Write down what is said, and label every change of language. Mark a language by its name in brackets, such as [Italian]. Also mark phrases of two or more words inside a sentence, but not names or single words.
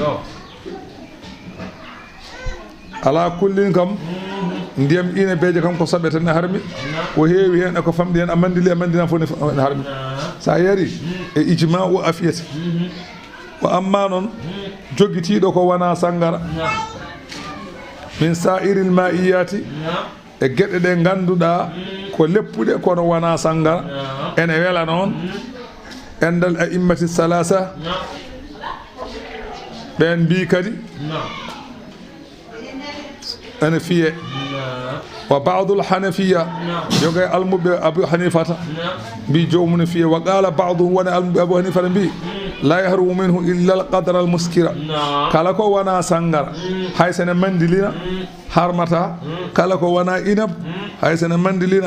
[Fula] ala kullin kam ndiyam ine beje kam ko soɓe tan harmi ko heewi hen e ko famɗi hen a mandili a mandina fof ne harmi sa yari e ijma o afiyete ko amma noon joggitiiɗo ko wona sangara [Arabic] من سائر المائعات [Fula] e geɗe ɗe ngannduɗaa ko leppuɗe kono wona sangara ene wela noon endal [Arabic] الأئمة الثلاثة [Fula] ɓen mbi kadi ene fiye [Arabic] وبعض الحنفية [Fula] yoga almuɓe abu hanifata mbi jomum fiye [Arabic] وقال بعضهم [Fula] wona almuɓe abu hanifata mbi [Arabic] لا يحرم منه إلا القدر المسكر [Fula] kala ko wona sangara hay sene mandilina harmata kala ko wona inab hay sene mandilina